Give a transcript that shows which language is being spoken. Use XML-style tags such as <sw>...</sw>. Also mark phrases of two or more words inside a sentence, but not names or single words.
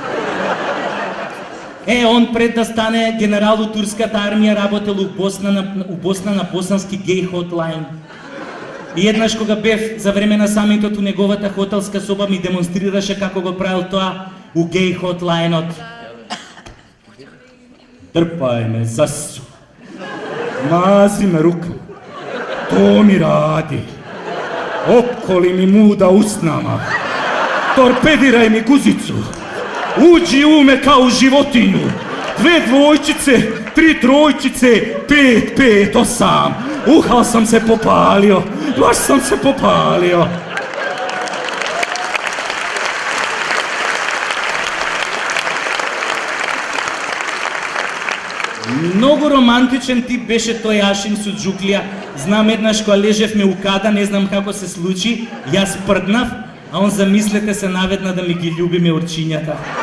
<mk>Он пред да стане генерал у турската армија работел у Босна на босански</mk> <en>gay hotline.</en> <mk>И еднаш кога бев за време на самитот у неговата хотелска соба ми демонстрираше како го правил тоа у гей хотлайнот.</mk> <bs>Трпај ме, засу. Мази ме рука. То ми ради. Опколи ми муда уснама. Торпедирај ми гузицу. Уđi u me kao životinju. 2 dvojčice, 3 trojčice, 5, 5, 8. Uhal sam se popalio. Baš sam se popalio.</bs> <mk>Многу романтичен тип беше тој Ашим Суџуклија. Знам еднаш кога лежевме у када, не знам како се случи, јас прднав, а он замислете се наведна да ми ги љубиме орчињата.</mk>